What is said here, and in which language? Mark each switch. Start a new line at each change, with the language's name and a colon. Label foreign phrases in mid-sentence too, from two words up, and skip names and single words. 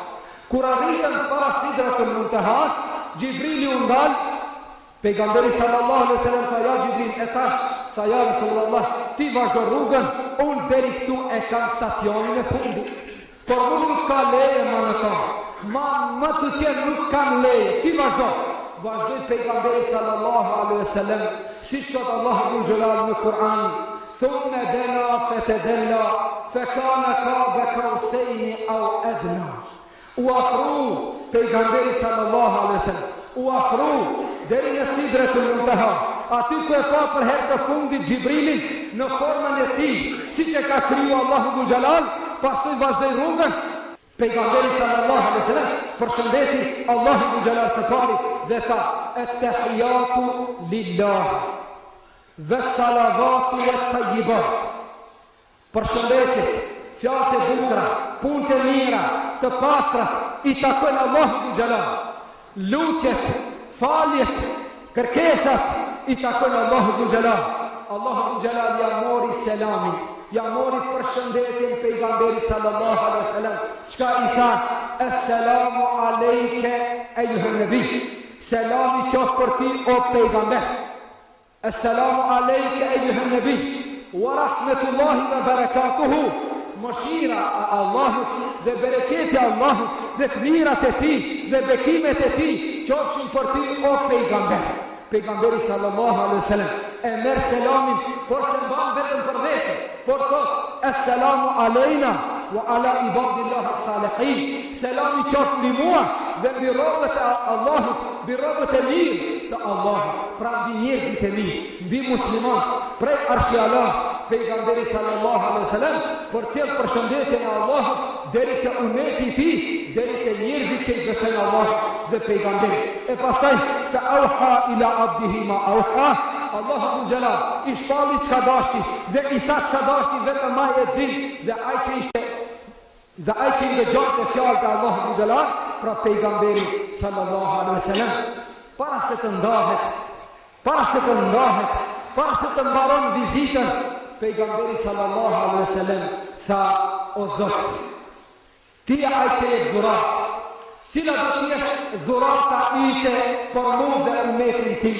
Albanian: Kur arritën para Sidratul Muntahas, Gjibrili u ndal, pejgamberi
Arabic: صلى الله عليه وسلم
Albanian: tha ja Gjibril, e thash, tha
Arabic: يا رسول الله,
Albanian: ti vazhdo rrugën, unë deri këtu e kam stacionin e fundit. Por nuk ka leje më në tonë. Më të tjerë nuk kam leje, ti vazhdo. Vazhdoj pejgamberi
Arabic: صلى الله عليه وسلم,
Albanian: si thot
Arabic: الله ذو الجلال
Albanian: në Kur'an,
Arabic: ثم دنا فتدلى فكان قاب قوسين أو أدنى.
Albanian: U afru pejgamberi
Arabic: صلى الله عليه وسلم,
Albanian: u afru deri në Sidratul Muntaha, aty ku e pa për herë të fundit Gjibrilin në formën e tij, siç e ka kriju
Arabic: الله ذو الجلال,
Albanian: pastaj vazhdoi rrugën. Pejgamberi
Arabic: صلى الله عليه وسلم
Albanian: përshëndeti
Arabic: الله ذو الجلال
Albanian: së pari dhe tha
Arabic: التحيات لله و الصلوات و الطيبات.
Albanian: Përshëndetje, fjalë të bukura, punë të mira, të pastra i takojnë
Arabic: الله ذو الجلال.
Albanian: Lutjet, faljet, kërkesat i takojnë
Arabic: الله ذو الجلال. الله ذو الجلال
Albanian: ja mori selamin, ja mori përshëndetjen pejgamberit
Arabic: صلى الله عليه وسلم.
Albanian: Çka i tha?
Arabic: السلام عليك أيها النبي.
Albanian: Selami qoftë për ti o pejgamber.
Arabic: السلام عليك أيها النبي. و رحمة الله و بركاته.
Albanian: Mëshira e Allahut dhe bereketi e Allahut dhe të mirat e tij dhe bekimet e tij qofshin për ti o pejgamber. Pejgamberi
Arabic: صلى الله عليه وسلم
Albanian: e merr selamin, por se mban vetëm për vete, por thot
Arabic: السلام علينا و على عباد الله الصالحين.
Albanian: Selami qoftë mbi mua dhe mbi robët e Allahut, mbi robët e mirë, të Allahut, pra mbi njerëzit e mi, mbi musliman, prej arshjallas, pejgamberi
Arabic: صلى الله عليه وسلم,
Albanian: për cilë përshëndetjen e Allahut, deri te ummeti i tij, deri te njerëzit që besojnë Allahut dhe pejgamberi. E pastaj
Arabic: فأوحى إلى عبده ما أوحى,
Albanian: Allahu Gjelal i shpalli çka dashti dhe i tha çka dashti vetëm ai e din dhe ai që ishte dhe ai që ndëgjonte fjalët e Allahu Gjelal, pra pejgamberi
Arabic: صلى الله عليه وسلم,
Albanian: para se të ndahet, para se të mbaron vizitën, pejgamberi
Arabic: صلى الله عليه وسلم
Albanian: tha: o Zot, ti je ai që e dhurat, cila do të jesh dhurata ite për mua dhe ummetin tim.